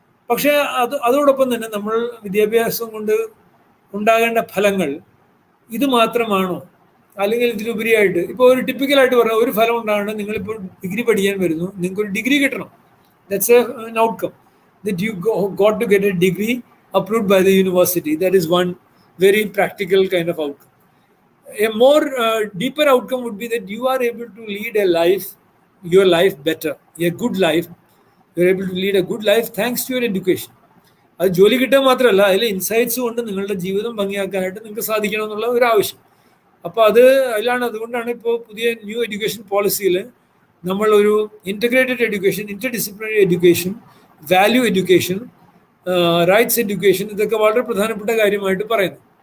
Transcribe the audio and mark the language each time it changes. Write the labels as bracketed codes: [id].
[ml] പക്ഷേ അതോടൊപ്പം തന്നെ നമ്മൾ വിദ്യാഭ്യാസം കൊണ്ട് ഉണ്ടാകേണ്ട ഫലങ്ങൾ ഇത് മാത്രമാണോ, അല്ലെങ്കിൽ ഇതിലുപരിയായിട്ട് ഇപ്പോൾ ഒരു ടിപ്പിക്കലായിട്ട് പറഞ്ഞാൽ ഒരു ഫലം ഉണ്ടാകണം. നിങ്ങളിപ്പോൾ ഡിഗ്രി പഠിക്കാൻ വരുന്നു, നിങ്ങൾക്കൊരു ഡിഗ്രി കിട്ടണം. [en] That's an outcome, that you got to get a degree approved by the university. That is one very practical kind of outcome. A more deeper outcome would be that you are able to lead your life better, a good life. You are able to lead a good life thanks to your education. [ml] അത് ജോലി കിട്ടാൻ മാത്രമല്ല, അതിലെ insights കൊണ്ട് നിങ്ങളുടെ ജീവിതം ഭംഗിയാക്കാനായിട്ട് നിങ്ങൾക്ക് സാധിക്കണം എന്നുള്ള ഒരു ആവശ്യം. അപ്പോൾ അതുകൊണ്ടാണ് ഇപ്പോൾ പുതിയ ന്യൂ എഡ്യൂക്കേഷൻ പോളിസിയിൽ നമ്മൾ ഒരു integrated education, interdisciplinary education, value education, rights education, ഇതൊക്കെ വളരെ പ്രധാനപ്പെട്ട കാര്യമായിട്ട് പറയുന്നു.